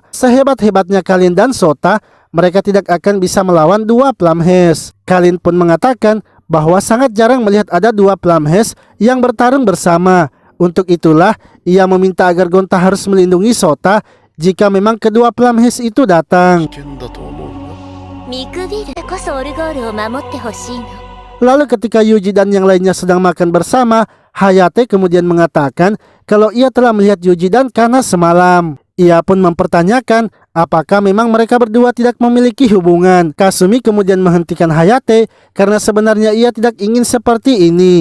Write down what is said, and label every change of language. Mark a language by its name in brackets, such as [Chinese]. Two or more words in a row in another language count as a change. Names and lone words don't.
[Indonesian] Sehebat-hebatnya Kalin dan Sota, mereka tidak akan bisa melawan dua Plumhaze. Kalin pun mengatakan bahwa sangat jarang melihat ada dua Plumhaze yang bertarung bersama. Untuk itulah, ia meminta agar Gonta harus melindungi Sota jika memang kedua Plumhaze itu datang. [Japanese] 見くびるこそオルゴールを守ってほしいの。 [Indonesian] Lalu ketika Yuji dan yang lainnya sedang makan bersama, Hayate kemudian mengatakan kalau ia telah melihat Yuji dan Kana semalam. Ia pun mempertanyakan apakah memang mereka berdua tidak memiliki hubungan. Kasumi kemudian menghentikan Hayate karena sebenarnya ia tidak ingin seperti ini.